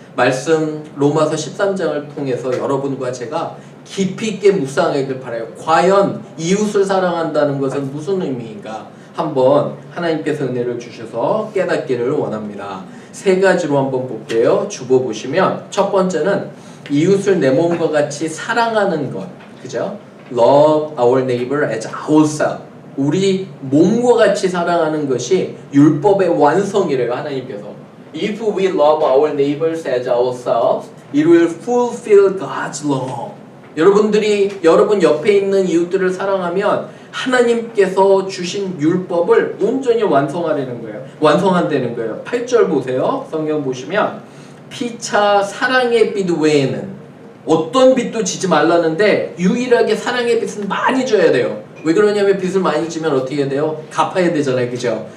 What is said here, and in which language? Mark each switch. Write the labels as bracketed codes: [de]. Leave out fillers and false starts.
[ko] 말씀 로마서 13장을 통해서 여러분과 제가 깊이 있게 묵상하길 바라요. 과연 이웃을 사랑한다는 것은 무슨 의미인가? 한번 하나님께서 은혜를 주셔서 깨닫기를 원합니다. 세 가지로 한번 볼게요. 주보 보시면 첫 번째는 이웃을 내 몸과 같이 사랑하는 것. 그죠? [en] Love our neighbor as ourselves. [ko] 우리 몸과 같이 사랑하는 것이 율법의 완성이래요. 하나님께서. [en] If we love our neighbors as ourselves, it will fulfill God's law. [ko] 여러분들이 여러분 옆에 있는 이웃들을 사랑하면 하나님께서 주신 율법을 온전히 완성하려는 거예요. 완성한다는 거예요. 8절 보세요. 성경 보시면 피차 사랑의 빛 외에는 어떤 빚도 지지 말라는데 유일하게 사랑의 빚은 많이 줘야 돼요. 왜 그러냐면 빚을 많이 지면 어떻게 해야 돼요? 갚아야 되잖아요. 그죠?